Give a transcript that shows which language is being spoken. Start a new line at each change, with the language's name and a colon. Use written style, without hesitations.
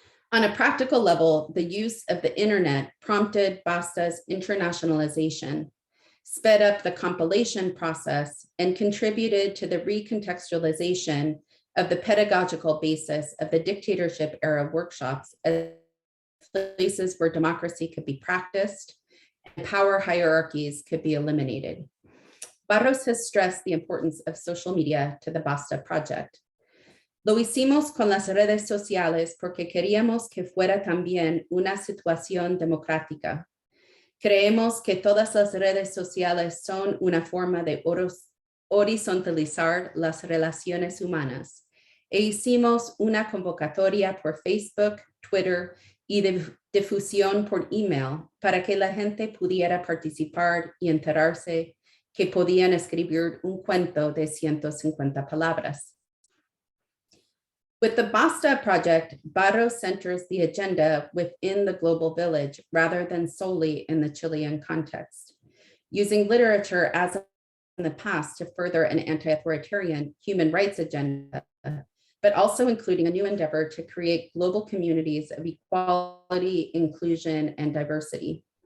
English: On a practical level, the use of the internet prompted Basta's internationalization, sped up the compilation process, and contributed to the recontextualization of the pedagogical basis of the dictatorship era workshops as places where democracy could be practiced and power hierarchies could be eliminated. Barros has stressed the importance of social media to the Basta project.
Spanish: Lo hicimos con las redes sociales porque queríamos que fuera también una situación democrática. Creemos que todas las redes sociales son una forma de horizontalizar las relaciones humanas. E hicimos una convocatoria por Facebook, Twitter y difusión por email para que la gente pudiera participar y enterarse que podían escribir un cuento de 150 palabras.
English: With the Basta project, Barros centers the agenda within the global village rather than solely in the Chilean context, using literature as in the past to further an anti-authoritarian human rights agenda, but also including a new endeavor to create global communities of equality, inclusion, and diversity.